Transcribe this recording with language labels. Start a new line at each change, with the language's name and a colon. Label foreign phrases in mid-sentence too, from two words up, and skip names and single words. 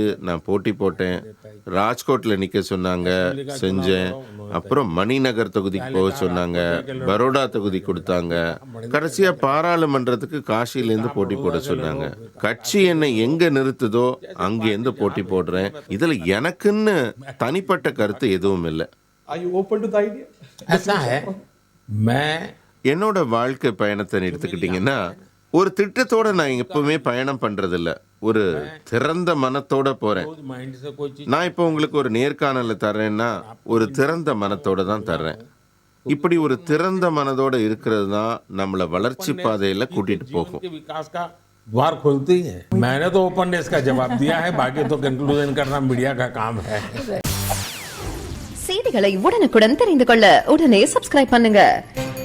Tamil: நான் போட்டி போட்டேன். ராஜ்கோட்ல நிக்க சொன்னாங்க, செஞ்சேன். அப்புறம் மணிநகர் தொகுதிக்கு போக சொன்னாங்க, பரோடா தொகுதி கொடுத்தாங்க. கடைசியா பாராளுமன்றத்துக்கு காசியிலேருந்து போட்டி போட சொன்னாங்க. கட்சி என்னை எங்க நிறுத்துதோ அங்கேருந்து போட்டி போடுறேன். இதுல எனக்குன்னு தனிப்பட்ட கருத்து எதுவும் இல்லை.
English: are you open to the idea?
Hindi: ऐसा है मैं
Tamil: என்னோட வாழ்க்கை பயணத்தை எடுத்துக்கிட்டீங்கன்னா ஒரு திட்டத்தோட நான் எப்பவுமே பயணம் பண்றதில்ல. ஒரு திறந்த மனத்தோட போறேன்.
Hindi: माइंड से कोई चीज
Tamil: நான் இப்போ உங்களுக்கு ஒரு நேர்காணல தர்றேன்னா ஒரு திறந்த மனத்தோட தான் தர்றேன். இப்படி ஒரு திறந்த மனதோட இருக்கிறது தான் நம்மளை வளர்ச்சி பாதையில கூட்டிட்டு போகும்.
Hindi: के विकास का द्वार खोलती है. मैंने तो ओपननेस का जवाब दिया है, बाकी तो कंक्लूजन करना मीडिया का काम है.
Tamil: செய்திகளை உடனுக்குடன் தெரிந்து கொள்ள உடனே சப்ஸ்கிரைப் பண்ணுங்க.